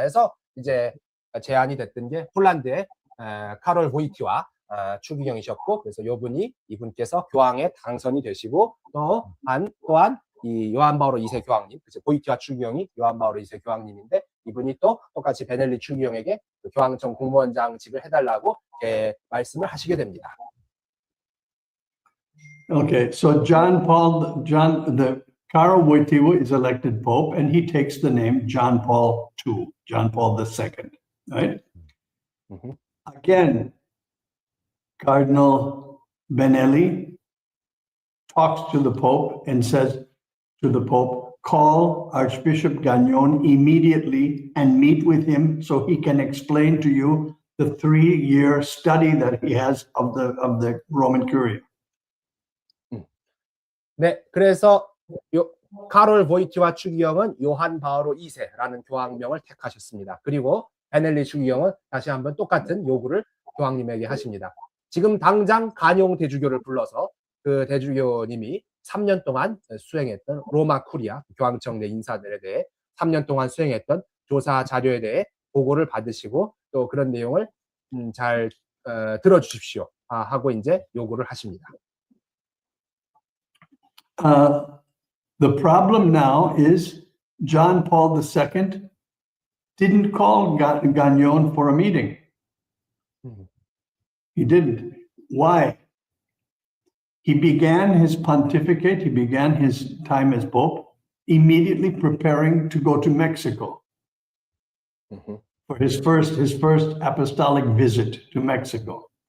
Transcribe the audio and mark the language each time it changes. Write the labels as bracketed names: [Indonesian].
[Korean] 해서 이제 제안이 됐던 게 폴란드의 카롤 보이티와 추기경이셨고, 그래서 이분께서 교황에 당선이 되시고 또한 이 요한 바오로 2세 교황님, 그래서 보이티와 추기경이 요한 바오로 2세 교황님인데 이분이 또 똑같이 베넬리 추기경에게 교황청 국무원장직을 해달라고 말씀을 하시게 됩니다. [English] Okay, so the Karol Wojtyła is elected Pope, and he takes the name John Paul II, John Paul II, right? Mm-hmm. Again, Cardinal Benelli talks to the Pope and says to the Pope, call Archbishop Gagnon immediately and meet with him so he can explain to you the 3-year study that he has of the Roman Curia. [Korean] 네, 그래서 카롤 보이티와 추기경은 요한 바오로 2세라는 교황명을 택하셨습니다. 그리고 베넬리 추기경은 다시 한번 똑같은 요구를 교황님에게 하십니다. 지금 당장 가뇽 대주교를 불러서 그 대주교님이 3년 동안 수행했던 로마 쿠리아 교황청 내 인사들에 대해 3년 동안 수행했던 조사 자료에 대해 보고를 받으시고 또 그런 내용을 잘 들어주십시오 하고 이제 요구를 하십니다. [English] The problem now is John Paul II didn't call Gagnon for a meeting. He didn't. Why? He began his pontificate, he began his time as Pope, immediately preparing to go to Mexico for his first apostolic visit to Mexico.